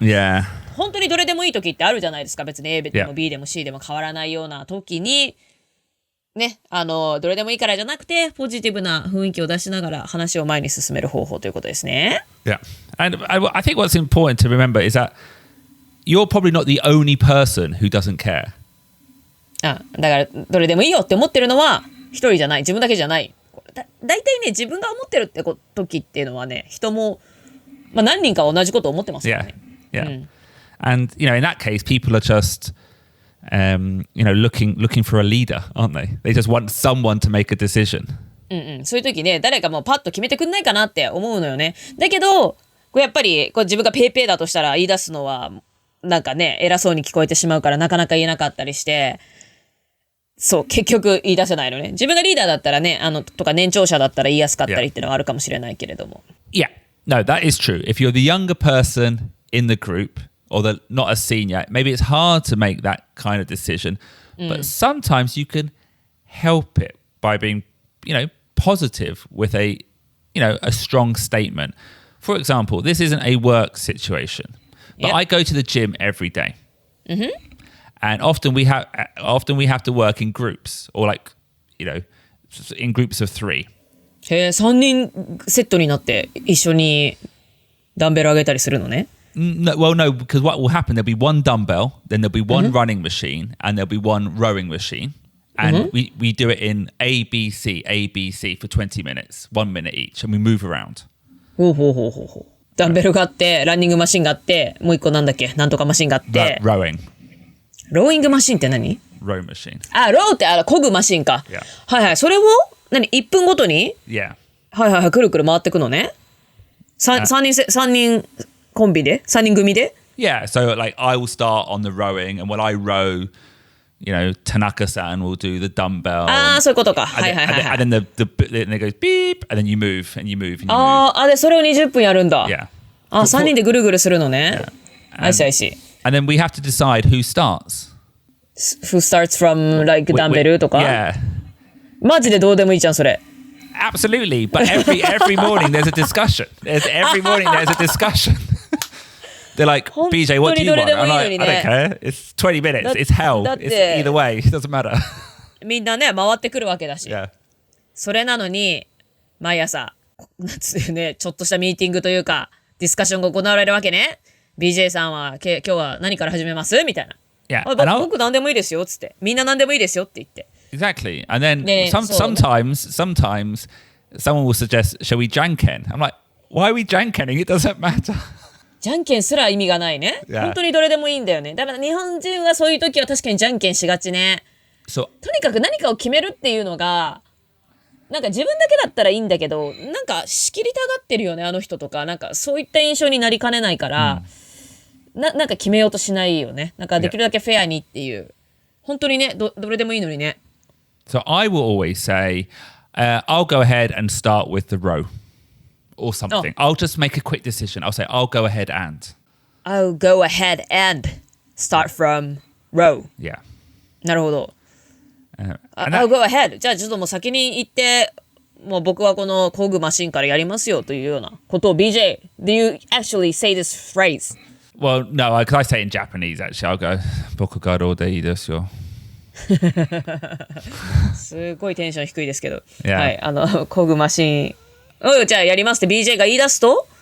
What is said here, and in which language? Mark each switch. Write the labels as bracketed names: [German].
[English] Yeah. [Japanese] 本当にどれでもいい時ってあるじゃないですか。別に A でも B でも C でも変わらないような時にね、どれでもいいからじゃなくてポジティブな雰囲気を出しながら話を前に進める方法ということですね。 [English] Yeah. And I think what's important to remember is that you're probably not the only person who doesn't care. [Japanese] だからどれでもいいよって思ってるのは一人じゃない、自分だけじゃない。だいたいね自分が思ってるって時っていうのはね人も、何人か同じことを思ってますよね。 [English] Yeah. And in that case, people are just looking for a leader, aren't they? They just want someone to make a decision. [Japanese] そういう時ね誰かもうパッと決めてくんないかなって思うのよね。だけどやっぱり自分がペーペーだとしたら言い出すのはなんかね偉そうに聞こえてしまうからなかなか言えなかったりして、そう結局言い出せないのね。自分がリーダーだったらねとか年長者だったら言いやすかったりっていうのはあるかもしれないけれども。 [English] Yeah, no, that is true. If you're the younger person in the group or not a senior, maybe it's hard to make that kind of decision. But sometimes you can help it by being, positive with a strong statement. For example, this isn't a work situation, but I go to the gym every day. Mm-hmm. And often we have to work in groups or in groups of 3. [Japanese] 3人セットになって一緒にダンベル上げたりするのね。 [English] No, because what will happen, there'll be one dumbbell, then there'll be one running machine, and there'll be one rowing machine. And we do it in A, B, C for 20 minutes, 1 minute each, and we move around. [Japanese] ほう。ダンベルがあって、ランニングマシンがあって、もう一個なんだっけ、なんとかマシンがあって。 [English] Rowing. [Japanese] ローイングマシンって何？ [English] Row machine. [Japanese] ローって漕ぐマシンか。 [English] Yeah. [Japanese] はい。それを1分ごとに [English] Yeah. [Japanese] はい、くるくる回ってくのね。 3人コンビで ?3 人組で [English] Yeah, so I will start on the rowing, and when I row, Tanaka-san will do the dumbbell. [Japanese] そういうことか。はい。 [English] And then then it goes beep, and then you move, and you move, and you move. [Japanese] で、それを20分やるんだ。 [English] Yeah. [Japanese] 3人でぐるぐるするのね。 [English] I see. And then we have to decide who starts. Who starts from [Japanese] ダンベルとか [English] Yeah. [Japanese] マジでどうでもいいじゃん、それ。 [English] Absolutely, but every morning there's a discussion. Every morning there's a discussion. They're like, BJ, what do you want? I'm like, I don't care. It's 20 minutes. It's hell. It's either way. It doesn't matter. [Japanese] みんなね、回ってくるわけだし。 [English] Yeah. [Japanese] それなのに、毎朝、なんつうね、ちょっとしたミーティングというか、ディスカッションが行われるわけね。 BJ さんは、今日は何から始めますみたいな。 [English] Yeah. [Japanese] 僕何でもいいですよ、つって。みんな何でもいいですよって言って。 [English] Exactly. And then sometimes someone will suggest, shall we janken? I'm like, why are we jankening? It doesn't matter. [Japanese] じゃんけんすら意味がないね。 [English] Yeah. [Japanese] 本当にどれでもいいんだよね。だから日本人はそういう時は確かにじゃんけんしがちね。とにかく何かを決めるっていうのがなんか自分だけだったらいいんだけど、なんか仕切りたがってるよね、あの人とか。なんかそういった印象になりかねないから、なんか決めようとしないよね。なんかできるだけフェアにっていう。本当にね、どれでもいいのにね。 [English] So I will always say, I'll go ahead and start with the row or something. I'll just make a quick decision. I'll say, I'll go ahead and.I'll go ahead and start from row. Yeah. [Japanese] なるほど。 [English] I'll go ahead. [Japanese] じゃあちょっともう先に行って、もう僕はこの工具マシンからやりますよというようなことを [English] BJ, do you actually say this phrase? Well, no, because I say it in Japanese actually. I'll go, [Japanese] 僕がどうでいいですよ。すごいテンション低いですけど。 [English] Yeah. [Japanese] はい、工具マシン。じゃあやりますって BJ が言い出すと